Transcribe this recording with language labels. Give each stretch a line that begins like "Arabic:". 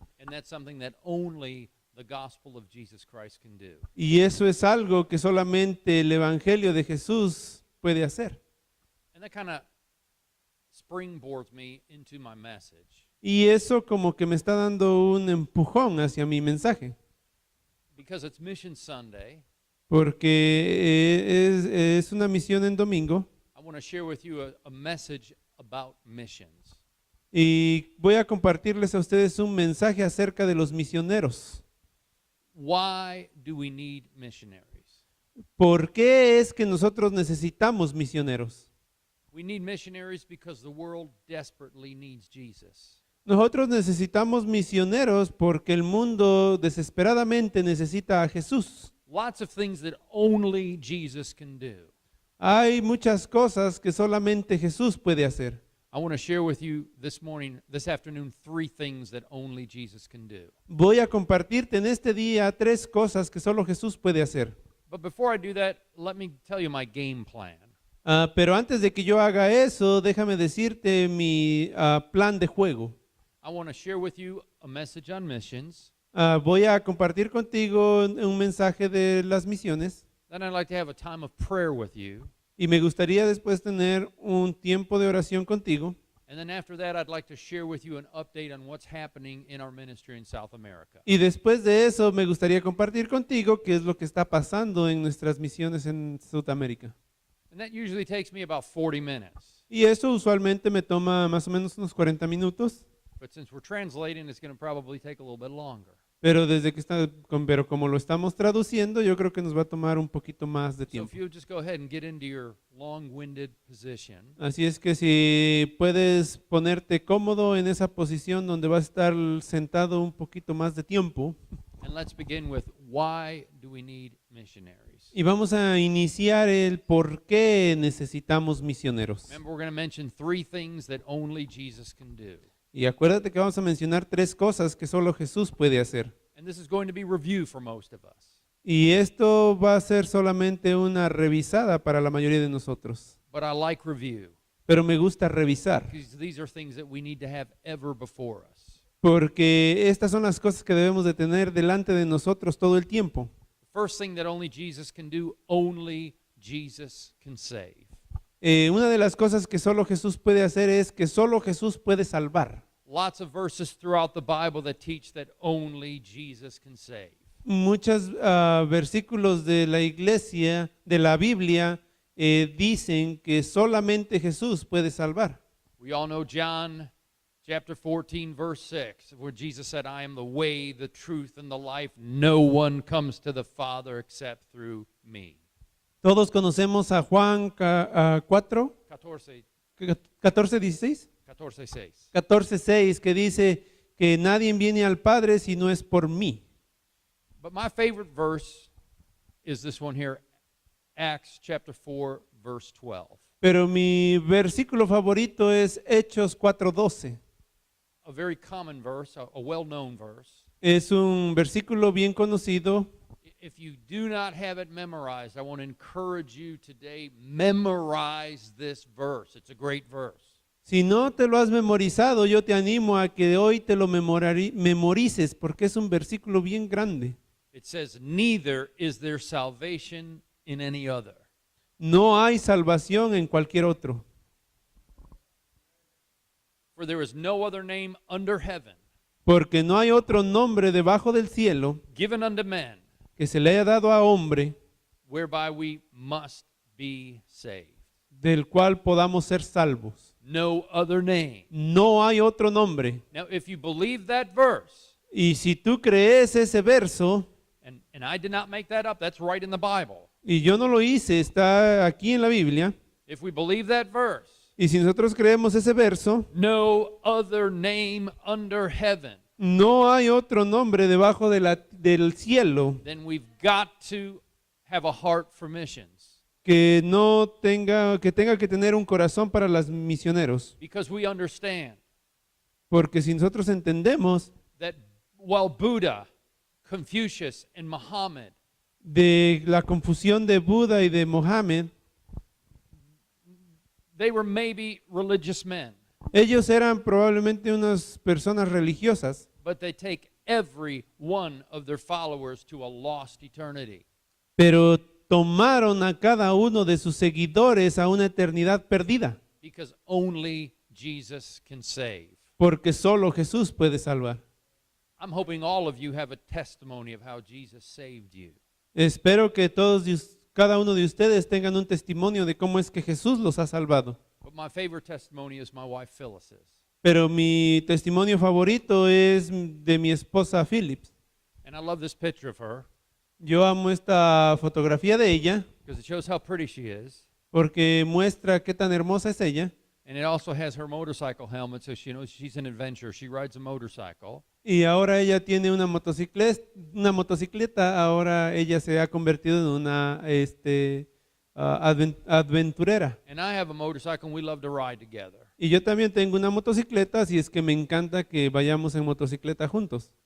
English: And that's something that only the gospel of Jesus Christ can do.
Spanish: Y eso es algo que solamente el evangelio de Jesús puede hacer.
English: And that kind of springboards me into my message.
Spanish: Y eso como que me está dando un empujón hacia mi mensaje.
English: Because it's Mission Sunday,
Spanish: Porque es una misión en domingo.
English: I want to share with you a message about missions.
Spanish: Y voy a compartirles a ustedes un mensaje acerca de los misioneros.
English: Why do we need missionaries?
Spanish: ¿Por qué es que nosotros necesitamos misioneros?
English: We need missionaries because the world desperately needs Jesus.
Spanish: Nosotros necesitamos misioneros porque el mundo desesperadamente necesita a Jesús.
English: Lots of things that only Jesus can do.
Spanish: Hay muchas cosas que solamente Jesús puede hacer.
English: I want to share with you this afternoon, 3 things that only Jesus can do.
Spanish: Voy a compartirte en este día 3 cosas que solo Jesús puede hacer.
English: But before I do that, let me tell you my game plan.
Spanish: Pero antes de que yo haga eso, déjame decirte mi plan de juego.
English: I want to share with you a message on missions.
Spanish: Voy a compartir contigo un mensaje de las misiones
English: Then I'd like to have a time of prayer with you.
Spanish: y me gustaría después tener un tiempo de oración contigo.
English: And then after that, I'd like to share with you an update on what's happening in our ministry in South America.
Spanish: Y después de eso me gustaría compartir contigo qué es lo que está pasando en nuestras misiones en Sudamérica.
English: And that usually takes me about 40 minutes.
Spanish: Y eso usualmente me toma más o menos unos 40 minutos,
English: But since we're translating, it's going to probably take a little bit longer.
Spanish: pero como lo estamos traduciendo, yo creo que nos va a tomar un poquito más de
English: So
Spanish: tiempo.
English: if you just go ahead and get into your long-winded position,
Spanish: Así es que si puedes ponerte cómodo en esa posición donde vas a estar sentado un poquito más de tiempo,
English: and let's begin with why do we need missionaries?
Spanish: y vamos a iniciar el por qué necesitamos misioneros.
English: Remember, we're going to mention 3 things that only Jesus can do.
Spanish: Y acuérdate que vamos a mencionar 3 cosas que solo Jesús puede hacer.
English: And this is going to be review for most of us.
Spanish: Y esto va a ser solamente una revisada para la mayoría de nosotros.
English: But I like review
Spanish: Pero me gusta revisar,
English: because these are things that we need to have ever before us.
Spanish: porque estas son las cosas que debemos de tener delante de nosotros todo el tiempo.
English: The first thing that only Jesus can do, only Jesus can save.
Spanish: Una de las cosas que solo Jesús puede hacer es que solo Jesús puede salvar.
English: Lots of verses throughout the Bible that teach that only Jesus can save.
Spanish: Muchos versículos de la iglesia, de la Biblia, dicen que solamente Jesús puede salvar.
English: We all know John chapter 14, verse 6, where Jesus said, I am the way, the truth, and the life. No one comes to the Father except through me.
Spanish: Todos conocemos a Juan 4, 14, 14, 16, 14, 6. 14, 6, que dice que nadie viene al Padre si no es por mí.
English: But my favorite verse is this one here, Acts chapter 4, verse 12.
Spanish: Pero mi versículo favorito es Hechos 4:12.
English: A very common verse, a well-known verse.
Spanish: Es un versículo bien conocido.
English: If you do not have it memorized, I want to encourage you today, memorize this verse. It's a great verse.
Spanish: Si no te lo has memorizado, yo te animo a que hoy te lo memorices porque es un versículo bien grande.
English: It says, neither is there salvation in any other.
Spanish: No hay salvación en cualquier otro,
English: For there is no other name under heaven
Spanish: porque no hay otro nombre debajo del cielo
English: given unto men
Spanish: que se le haya dado a hombre
English: whereby we must be saved.
Spanish: del cual podamos ser salvos.
English: No other name.
Spanish: No hay otro nombre.
English: Now, if you believe that verse,
Spanish: Y si tú crees ese verso,
English: and I did not make that up, that's right in the Bible.
Spanish: y yo no lo hice, está aquí en la Biblia,
English: If we believe that verse,
Spanish: y si nosotros creemos ese verso,
English: no other name under heaven,
Spanish: no hay otro nombre debajo del cielo
English: then we've got to have a heart for missions.
Spanish: que tenga que tener un corazón para los misioneros.
English: Because we understand
Spanish: Porque si nosotros entendemos
English: that while Buddha, Confucius, and Muhammad
Spanish: de la confusión de Buda y de Mohammed,
English: they were maybe religious men,
Spanish: ellos eran probablemente unas personas religiosas,
English: but they take every one of their followers to a lost eternity.
Spanish: pero tomaron a cada uno de sus seguidores a una eternidad perdida,
English: Because only Jesus can save.
Spanish: porque solo Jesús puede salvar.
English: I'm hoping all of you have a testimony of how Jesus saved you.
Spanish: Espero que cada uno de ustedes tengan un testimonio de cómo es que Jesús los ha salvado.
English: But my favorite testimony is my wife Phyllis's.
Spanish: Pero mi testimonio favorito es de mi esposa Phillips.
English: And I love this picture of her
Spanish: Yo amo esta fotografía de ella
English: because it shows how pretty she is.
Spanish: porque muestra qué tan hermosa es ella.
English: And it also has her motorcycle helmet, so she knows she's an adventurer. She rides a motorcycle.
Spanish: Y ahora ella tiene una motocicleta, ahora ella se ha convertido en una aventurera.
English: And I have a motorcycle, and we love to ride together.
Spanish: Y yo también tengo una motocicleta, así es que me encanta que vayamos en motocicleta juntos.